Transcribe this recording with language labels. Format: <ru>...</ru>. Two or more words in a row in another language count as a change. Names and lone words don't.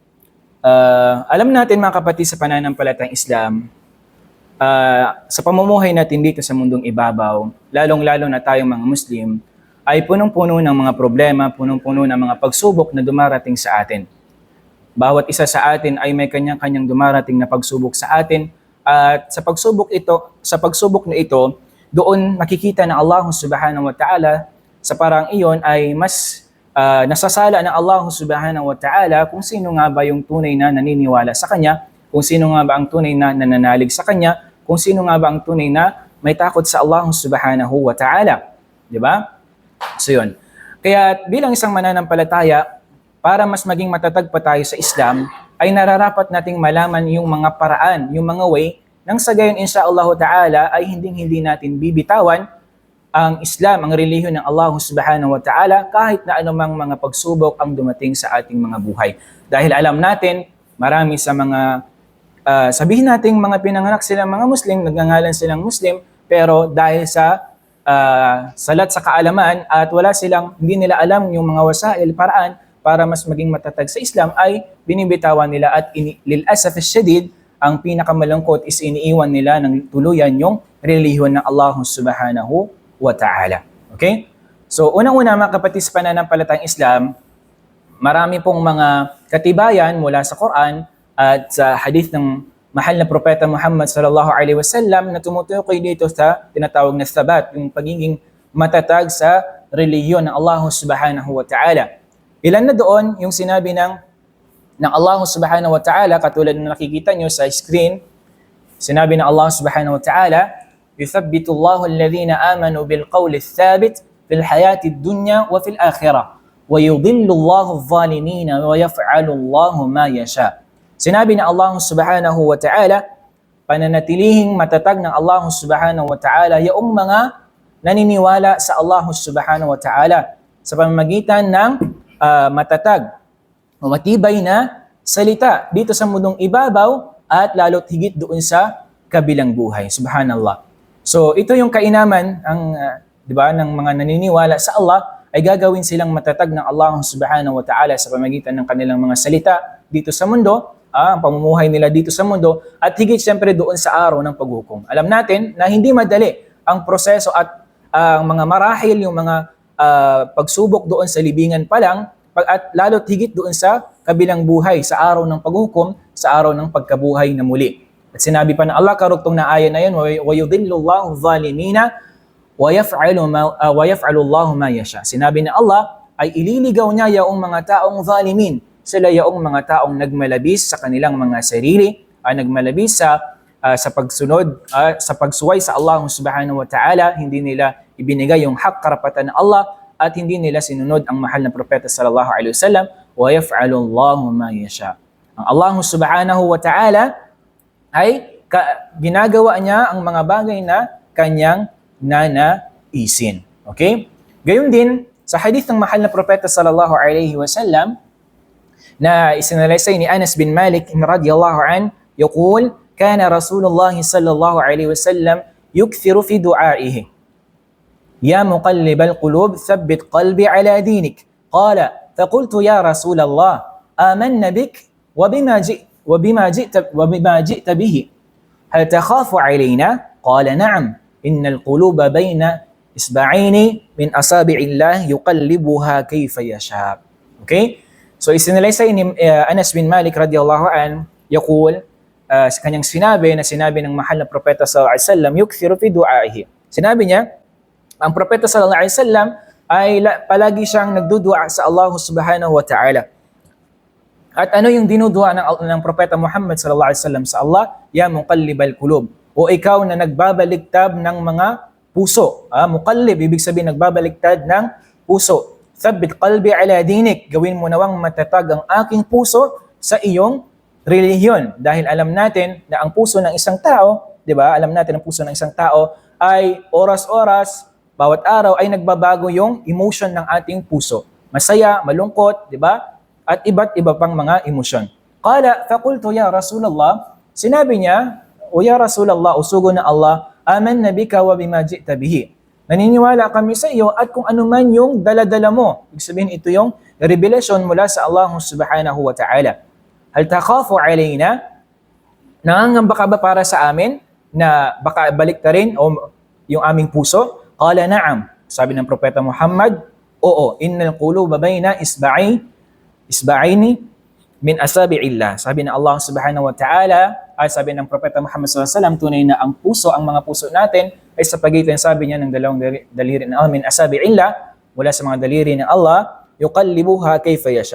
<tl>Alam natin mga kapatid sa pananampalatayang Islam, sa pamumuhay natin dito sa mundong ibabaw, lalong-lalo na tayong mga Muslim, ay punong-puno ng mga problema, punong-puno ng mga pagsubok na dumarating sa atin. Bawat isa sa atin ay may kanyang-kanyang dumarating na pagsubok sa atin, at sa pagsubok na ito, doon makikita na</tl> <ar>الله سبحانه وتعالى</ar> <tl>sa parang iyon ay mas nasasala ng</tl> <ar>الله سبحانه وتعالى</ar> <tl>kung sino nga ba yung tunay na naniniwala sa Kanya, kung sino nga ba ang tunay na nananalig sa Kanya, kung sino nga ba ang tunay na may takot sa</tl> <ar>الله سبحانه وتعالى.</ar> <tl>Di ba? So yun. Kaya bilang isang mananampalataya, para mas maging matatag pa tayo sa Islam, ay nararapat nating malaman yung mga paraan, yung mga way, nang sa gayon</tl> <ar>إن شاء الله تعالى</ar> <tl>ay hindi natin bibitawan ang Islam, ang relihiyon ng</tl> <ar>الله سبحانه وتعالى,</ar> <tl>kahit na anumang mga pagsubok ang dumating sa ating mga buhay. Dahil alam natin, marami sa mga sabihin nating mga pinanganak silang mga Muslim, nagngangalan silang Muslim, pero dahil sa salat sa kaalaman at hindi nila alam yung mga wasail, paraan para mas maging matatag sa Islam, ay binibitawan nila at</tl> <ar>للأسف الشديد,</ar> <tl>ang pinakamalungkot is iniiwan nila ng tuluyan yung relihiyon ng</tl> <ar>الله سبحانه وتعالى.</ar> <tl>Okay? So unang-una mga kapatid sa pananampalatayang Islam, marami pong mga katibayan mula sa Quran at sa hadith ng mahal na propeta Muhammad</tl> <ar>صلى الله عليه وسلم</ar> <tl>na tumutukoy dito sa tinatawag na thabat, yung pagiging matatag sa relihiyon ng</tl> <ar>الله سبحانه وتعالى.</ar> <tl>Ilan na doon yung sinabi ng</tl> <ar>الله سبحانه وتعالى,</ar> <tl>katulad na nakikita nyo sa screen, sinabi ng</tl> <ar>الله سبحانه وتعالى, يُثَبِّتُ اللَّهُ الَّذِينَ آمَنُوا بِالْقَوْلِ الثَّابِتِ فِي الْحَيَاةِ الدُّنْيَا وَفِي الْآخِرَةِ وَيُضِلُّ اللَّهُ الظَّالِمِينَ وَيَفْعَلُ اللَّهُ مَا يَشَاءُ.</ar> <tl>Sinabi ng</tl> <ar>الله سبحانه وتعالى,</ar> <tl>pananatilihing matatag ng</tl> <ar>الله سبحانه وتعالى</ar> <tl>yung mga naniniwala sa</tl> <ar>الله سبحانه وتعالى.</ar> <tl>sa pamamagitan ng matatag o matibay na salita dito sa mundong ibabaw at lalo't higit doon sa kabilang buhay. Subhanallah. So ito yung kainaman di ba, ng mga naniniwala sa Allah ay gagawin silang matatag ng</tl> <ar>الله سبحانه وتعالى</ar> <tl>sa pamamagitan ng kanilang mga salita dito sa mundo, ang pamumuhay nila dito sa mundo, at higit siyempre doon sa araw ng paghukom. Alam natin na hindi madali ang proseso at ang mga marahil, yung mga pagsubok doon sa libingan pa lang, at lalo't higit doon sa kabilang buhay, sa araw ng paghukom, sa araw ng pagkabuhay na muli. At sinabi pa ng Allah, karugtong na aya na yun,</tl> <ar>وَيُضِلُّ اللَّهُ الظَّالِمِينَ وَيَفْعَلُ اللَّهُ مَا يَشَاءُ.</ar> <tl>Sinabi ng Allah, ay ililigaw niya yaong mga taong zalimin, sila yaong mga taong nagmalabis sa kanilang mga sarili, nagmalabis sa pagsunod, sa pagsuway sa</tl> <ar>الله سبحانه وتعالى,</ar> <tl>hindi nila ibinigay yung hak karapatan ng Allah, at hindi nila sinunod ang mahal na propeta</tl> <ar>صلى الله عليه وسلم, ويفعل الله ما يشاء.</ar> <tl>Ang</tl> <ar>الله سبحانه وتعالى</ar> <tl>ay ginagawa niya ang mga bagay na kanyang nanaisin. Okay? Gayon din sa hadith ng mahal na propeta</tl> <ar>صلى الله عليه وسلم</ar> <tl>na isinalaysay ni Anas bin Malik</tl> <ar>رضي الله عنه يقول كان رسول الله صلى الله عليه وسلم يكثر في دعائه يا مقلب القلوب ثبت قلبي على دينك قال فقلت يا رسول الله آمنا بك وبما جئت به هل تخاف علينا قال نعم إن القلوب بين إصبعين من أصابع الله يقلبها كيف يشاء.</ar> <tl>Okay? So isinalaysay ni Anas bin Malik</tl> <ar>رضي الله عنه يقول,</ar> <tl>kanyang sinabi ng mahal na propeta</tl> <ar>صلى الله عليه وسلم يكثر في دعائه.</ar> <tl>Sinabi niya, ang propeta</tl> <ar>صلى الله عليه وسلم</ar> <tl>ay palagi siyang nagdudua sa</tl> <ar>الله سبحانه وتعالى.</ar> <tl>At ano yung dinudua ng propeta Muhammad</tl> <ar>صلى الله عليه وسلم</ar> <tl>sa Allah?</tl> <ar>يا مقلب القلوب.</ar> <tl>O ikaw na nagbabaligtad ng mga puso. Muqallib, ibig sabihin nagbabaligtad ng puso.</tl> <ar>ثبت قلبي على دينك.</ar> <tl>Gawin mo nawang matatag ang aking puso sa iyong relihiyon. Dahil alam natin na ang puso ng isang tao, di ba? Alam natin ang puso ng isang tao ay oras-oras, bawat araw ay nagbabago yung emotion ng ating puso. Masaya, malungkot, di ba? At iba't iba pang mga emosyon.</tl> <ar>قال فقلت يا رسول الله,</ar> <tl>sinabi niya, o</tl> <ar>يا رسول الله,</ar> <tl>usugo na</tl> <ar>Allah, آمنا بك وبما جئت به.</ar> <tl>Naniniwala kami sa iyo at kung ano man yung dala-dala mo. Ibig sabihin, ito yung revelation mula sa</tl> <ar>الله سبحانه وتعالى. هل تخاف علينا?</ar> <tl>Nangangamba ka ba para sa amin na baka balik ta rin o yung aming puso?</tl> <ar>قال نعم.</ar> <tl>Sabi ng propeta Muhammad, oo,</tl> <ar>إن القلوب بين إصبعين من أصابع الله.</ar> <tl>Sabi ng</tl> <ar>الله سبحانه وتعالى,</ar> <tl>sabi ng propeta Muhammad</tl> <ar>صلى الله عليه وسلم,</ar> <tl>tunay na ang puso, ang mga puso natin ay sa pagitan, sabi niya, ng dalawang daliri ng</tl> <ar>من أصابع الله,</ar> <tl>mula sa mga daliri ng Allah,</tl> <ar>يقلبها كيف يشاء.</ar>